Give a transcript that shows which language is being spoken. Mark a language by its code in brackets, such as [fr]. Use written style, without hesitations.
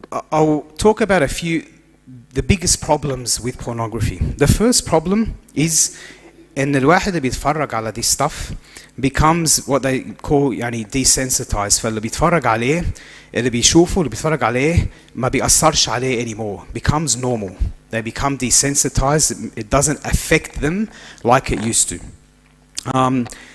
[en] I'll talk about the biggest problems with pornography. The first problem is [ar] إن الواحد اللي بيتفرج على [en] this stuff becomes what they call desensitized. [ar] فاللي بيتفرج عليه, اللي بيشوفه, اللي بيتفرج عليه ما بيأثرش عليه [en] anymore. Becomes normal. They become desensitized. It doesn't affect them like it used to.